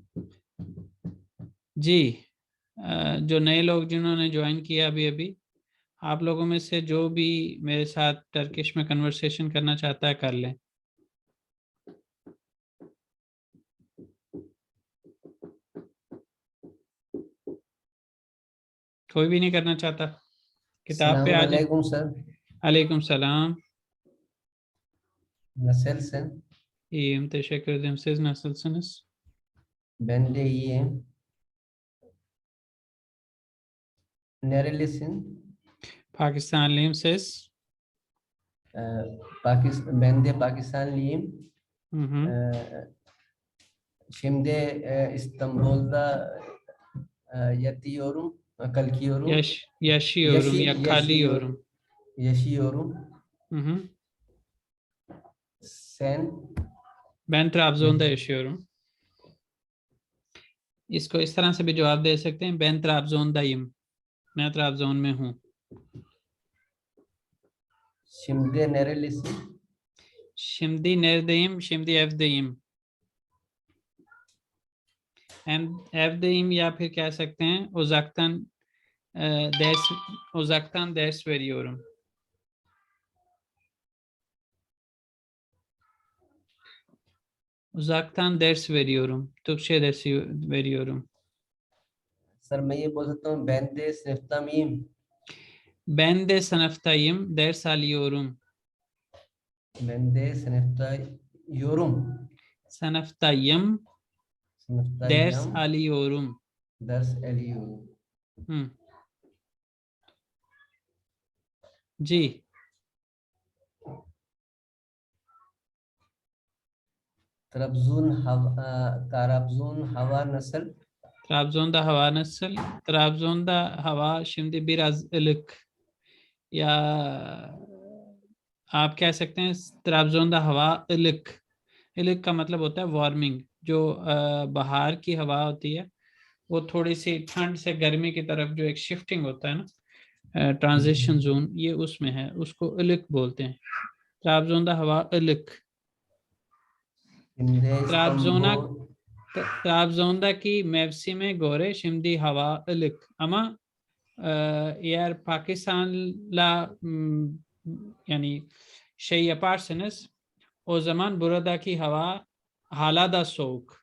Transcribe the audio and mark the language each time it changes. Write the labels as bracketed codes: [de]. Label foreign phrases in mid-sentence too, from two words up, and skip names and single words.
[hi] जी, जो नए लोग जिन्होंने ज्वाइन किया अभी अभी, आप लोगों में से जो भी मेरे साथ टर्किश में कन्वर्सेशन करना चाहता है कर लें। कोई भी नहीं करना चाहता? किताब पे आ जाए। [ar] السلام عليكم sir. عليكم السلام. [tr] Nasılsın? İyiyim, teşekkür ederim. Siz nasılsınız? Ben de iyiyim. Nerelisin? Pakistanlıyım, siz? Ben de Pakistanlıyım. Hı hı. Şimdi İstanbul'da kalkıyorum. Yaşıyorum ya kalıyorum. Yaşıyorum. Hı hı. Sen Ben Trabzon'da yaşıyorum. [hi] इसको इस तरह से भी जवाब दे सकते हैं, [tr] ben Trabzon'dayım. [hi] मैं Trabzon में हूँ. [tr] şimdi nerelisin? Şimdi neredeyim? Şimdi evdeyim. [hi] Evdeyim या फिर कह सकते हैं [tr] uzaktan ders veriyorum. Uzaktan ders veriyorum. Türkçe dersi veriyorum. [hi] Sir मैं ये बोल सकता हूँ [tr] ben de sınıftayım. Ben de sınıftayım, ders alıyorum. Ben de sınıftayım. Sınıftayım, ders alıyorum. Ders alıyorum. [hi] Hı. जी [tr] Trabzon hava nasıl? Trabzon'da hava nasıl? Trabzon'da hava şimdi biraz ılık. [hi] या आप कह सकते हैं [tr] Trabzon'da hava ılık. [hi] ılık का मतलब होता है वार्मिंग। जो बाहर की हवा होती है वो थोड़ी सी ठंड से गर्मी की तरफ जो एक शिफ्टिंग होता है ना, [en] transition zone, [hi] ये उसमें है, उसको ılık बोलते हैं। [tr] Trabzon'da hava ılık. Trabzon'daki mevsime göre şimdi hava ılık ama eğer Pakistan'la yani şey yaparsanız o zaman buradaki hava hala da soğuk.